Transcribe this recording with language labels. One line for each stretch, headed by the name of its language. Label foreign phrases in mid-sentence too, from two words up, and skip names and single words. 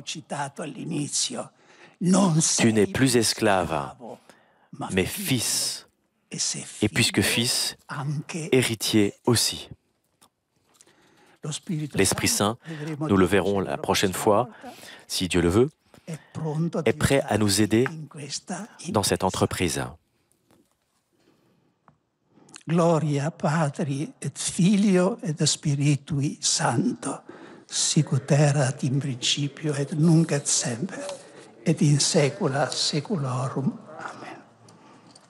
French: Tu n'es plus esclave, mais fils, et puisque fils, héritier aussi. L'Esprit Saint, nous le verrons la prochaine fois, si Dieu le veut, est prêt à nous aider dans cette entreprise.
Latin: Gloria Patri et Filio et Spiritui Sancto, sicut erat in principio et nunc et semper, et in saecula saeculorum.